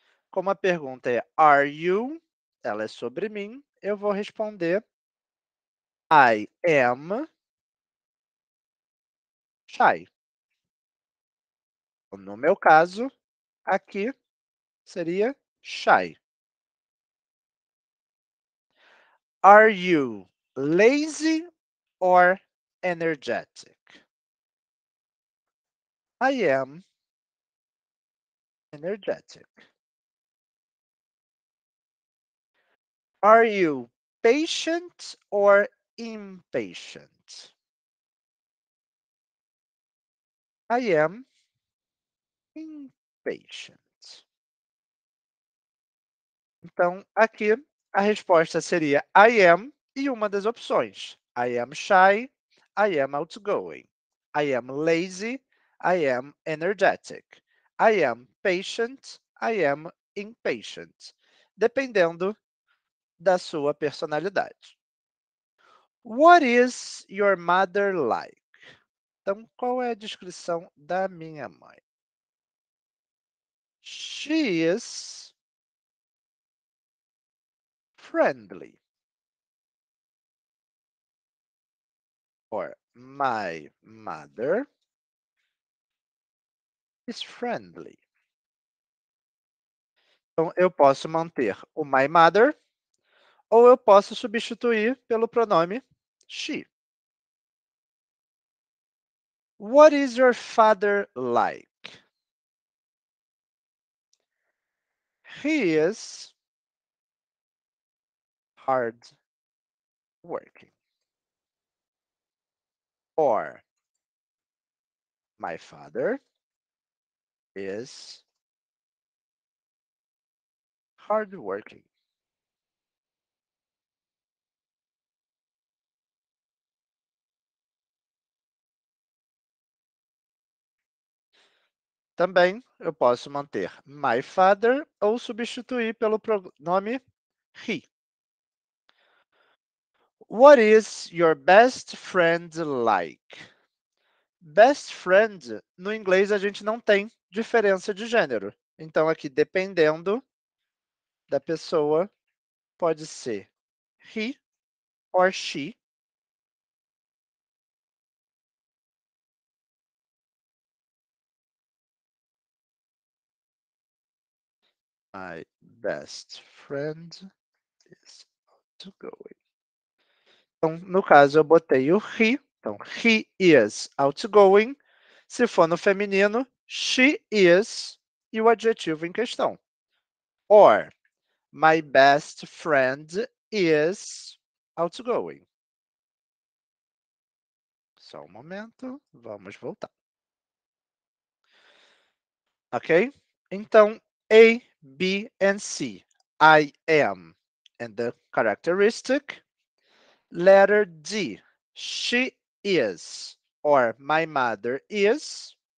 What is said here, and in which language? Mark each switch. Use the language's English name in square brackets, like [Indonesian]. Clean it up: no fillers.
[Portuguese] Como a pergunta é [English] are you, [Portuguese] ela é sobre mim, eu vou responder [English] I am shy. [Portuguese] No meu caso, aqui seria shy. [English] Are you lazy or energetic? I am energetic. Are you patient or impatient? I am impatient. [Portuguese] Então, aqui a resposta seria [English] I am [Portuguese] e uma das opções. [English] I am shy, I am outgoing. I am lazy, I am energetic. I am patient, I am impatient. [Portuguese] Dependendo da sua personalidade. [English] What is your mother like? [Portuguese] Então, qual é a descrição da minha mãe? [English] She is friendly. Or my mother is friendly. [Portuguese] Então, eu posso manter o [English] my mother [Portuguese] ou eu posso substituir pelo pronome she. [English] What is your father like? He is hard working. Or my father is hard working. [Portuguese] Também eu posso manter [English] my father [Portuguese] ou substituir pelo pronome he. [English] What is your best friend like? [Portuguese] Best friend, no inglês a gente não tem diferença de gênero. Então, aqui, dependendo da pessoa, pode ser [English] he or she. My best friend is outgoing. [Portuguese] Então, no caso, eu botei o he. Então, [English] he is outgoing. [Portuguese] Se for no feminino, [English] she is [Portuguese] e o adjetivo em questão. [English] Or, my best friend is outgoing. [Portuguese] Só um momento, vamos voltar. [English] Ok? [Portuguese] Então, [English] A, B, and C. I am. And the characteristic. Letter D. She is. Or my mother is.